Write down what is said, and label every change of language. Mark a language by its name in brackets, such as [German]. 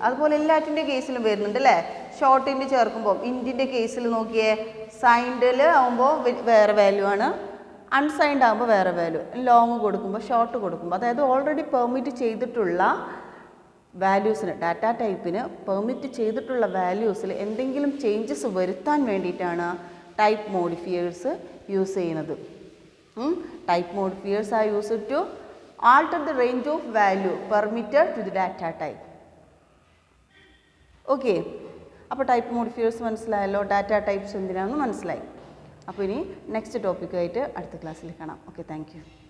[Malayalam] അതുപോലെ എല്ലാറ്റിൻ്റെ കേസിലും വരുന്നുണ്ട് അല്ലേ. ഷോർട്ടിൻ്റെ ചേർക്കുമ്പോൾ ഇൻറ്റിൻ്റെ കേസിൽ നോക്കിയേ, സൈൻഡിൽ ആകുമ്പോൾ വേറെ വാല്യൂ ആണ്, അൺസൈൻഡ് ആകുമ്പോൾ വേറെ വാല്യൂ, ലോങ് കൊടുക്കുമ്പോൾ ഷോർട്ട് കൊടുക്കുമ്പോൾ, അതായത് ഓൾറെഡി പെർമിറ്റ് ചെയ്തിട്ടുള്ള വാല്യൂസിന്, ഡാറ്റ ടൈപ്പിന് പെർമിറ്റ് ചെയ്തിട്ടുള്ള വാല്യൂസിൽ എന്തെങ്കിലും ചേഞ്ചസ് വരുത്താൻ വേണ്ടിയിട്ടാണ് ടൈപ്പ് മോഡിഫിയേഴ്സ് യൂസ് ചെയ്യുന്നത്. [English] Type modifiers are used to alter the range of value permitted to the data type. [Malayalam] Okay, അപ്പോൾ ടൈപ്പ് മോഡിഫിയേഴ്സ് മനസ്സിലായല്ലോ, ഡാറ്റ ടൈപ്സ് എന്തിനാണെന്ന് മനസ്സിലായി. അപ്പോൾ ഇനി നെക്സ്റ്റ് ടോപ്പിക്കായിട്ട് അടുത്ത ക്ലാസ്സിൽ കാണാം. Okay, thank you.